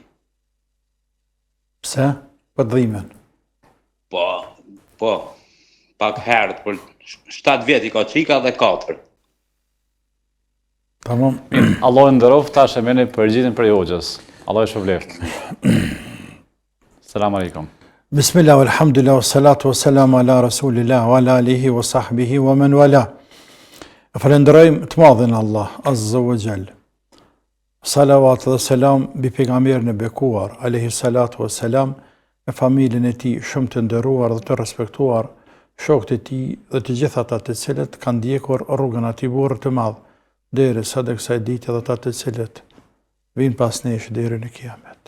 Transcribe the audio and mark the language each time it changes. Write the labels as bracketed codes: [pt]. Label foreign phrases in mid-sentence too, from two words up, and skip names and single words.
[sq] Pse? Për dhimen. Po, pak herët, për 7 vjet i ka qika dhe 4. Tamam. Allahu nderoft, tash e merrni përgjigjen për hoxhës. Allah e shpëleft. [ar] السلام عليكم. بسم الله، الحمد لله، والصلاة والسلام على رسول الله، وعلى آله وصحبه ومن والاه. [sq] Falenderojmë të madhin Allah, [ar] عز وجل. [sq] Salavat dhe selam bi pejgamberin e bekuar, [ar] عليه الصلاة والسلام, [sq] me familjen e tij shumë të nderuar dhe të respektuar, shokët e tij dhe të gjithë ata të cilët kanë ndjekur rrugën e atij burri të madh deri sa të kësaj dite dhe ata të cilët vinë pas nesh deri në kiamet.